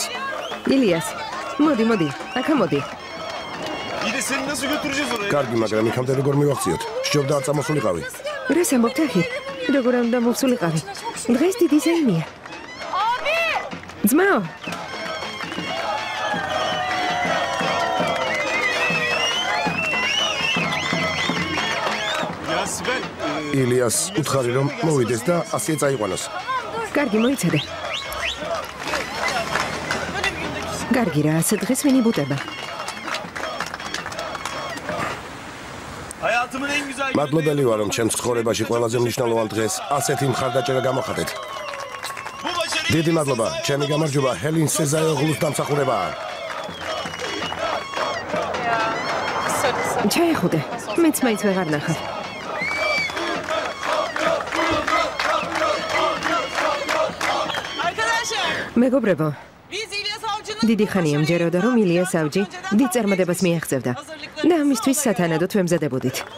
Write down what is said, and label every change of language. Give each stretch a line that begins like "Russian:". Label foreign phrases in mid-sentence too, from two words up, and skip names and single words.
Georgian: ილიას, მოდი, აქა მოდი.
Turkish: İyi de seni nasıl götüreceğiz oraya?
Georgian: კარგი, მაგრამ იქამდე როგორ მივახციოთ? სჯობდა არ წამოსულიყავი. რას ამბობთ ახი? როგორ უნდა მოვსულიყავი? დღეს დიდი ზეიმია. ძმაო,
Turkish: Ya Sibel.
Georgian: ილიას უთხარი რომ მოვიდეს და ასე წაიყვანოს. კარგი მოიცადე. კარგი რა, ასე დღეს ვინ იბუტება?
Turkish: Hayatımın en güzel
Georgian: მადლობელი ვარ რომ ჩემს ცხოვრებაში ყველაზე მნიშვნელოვან დღეს ასეთი მხარდაჭერა გამოხატეთ.
Turkish: Bu başarıyı
Georgian: დიდი მადლობა, ჩემი გამარჯვება ჰელინ სეზაიოღლუს დამსახურებაა. ჩაეხუდე, მეც მაინც ვეღარ ნახავ. მეგობრებო, დიდი ხანია მჯეროდა რომ ილიას ავჯი დიდ წარმატებას მიაღწევდა და ამისთვის სათანადოდ ვემზადებოდით.